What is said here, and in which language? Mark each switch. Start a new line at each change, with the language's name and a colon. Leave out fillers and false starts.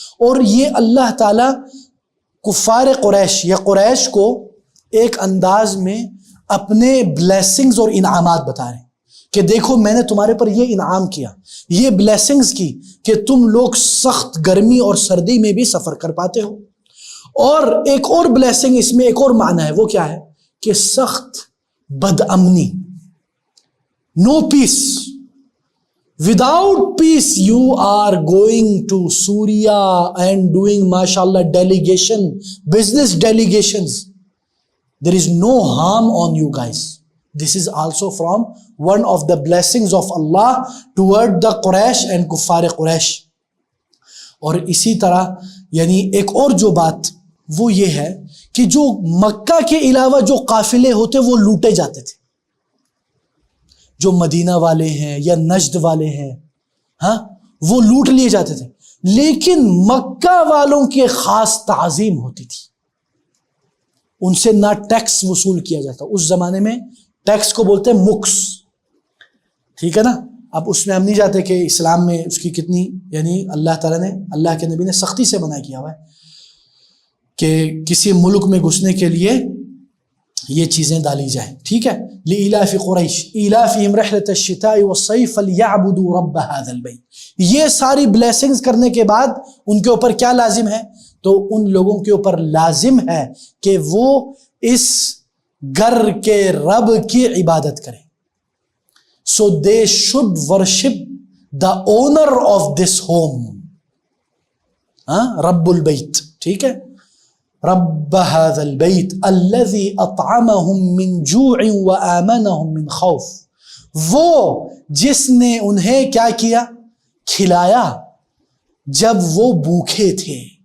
Urdu: اور یہ اللہ تعالیٰ کفار قریش یا قریش کو ایک انداز میں اپنے بلیسنگز اور انعامات بتا رہے ہیں کہ دیکھو میں نے تمہارے پر یہ انعام کیا، یہ بلیسنگز کی کہ تم لوگ سخت گرمی اور سردی میں بھی سفر کر پاتے ہو. اور ایک اور بلیسنگ اس میں ایک اور معنی ہے، وہ کیا ہے کہ سخت بد امنی،
English: No peace. Without peace you are going to Syria and doing mashallah delegation, business delegations. There is no harm on you guys. This is also from one of the blessings of Allah toward the Quraysh and Kuffar Quraysh.
Urdu: اور اسی طرح یعنی ایک اور جو بات وہ یہ ہے کہ جو مکہ کے علاوہ جو قافلے ہوتے وہ لوٹے جاتے تھے، جو مدینہ والے ہیں یا نجد والے ہیں، ہاں وہ لوٹ لیے جاتے تھے. لیکن مکہ والوں کی خاص تعظیم ہوتی تھی، ان سے نہ ٹیکس وصول کیا جاتا. اس زمانے میں ٹیکس کو بولتے ہیں مکس، ٹھیک ہے نا. اب اس میں ہم نہیں جاتے کہ اسلام میں اس کی کتنی یعنی اللہ تعالیٰ نے، اللہ کے نبی نے سختی سے منع کیا ہوا ہے کہ کسی ملک میں گھسنے کے لیے یہ چیزیں ڈالی جائیں. ٹھیک ہے.
Arabic: لإلاف قریش إلافهم رحلة الشتاء والصيف فليعبدوا رب هذا البيت.
Urdu: یہ ساری بلیسنگز کرنے کے بعد ان کے اوپر کیا لازم ہے؟ تو ان لوگوں کے اوپر لازم ہے کہ وہ اس گھر کے رب کی عبادت کریں.
English: So they should worship the owner of this home.
Arabic: رب البیت.
Urdu: ٹھیک ہے.
Arabic: رب هذا البيت الذي اطعمهم من جوع وآمنهم من خوف.
Urdu: وہ جس نے انہیں کیا کیا؟ کھلایا جب وہ بھوکے تھے.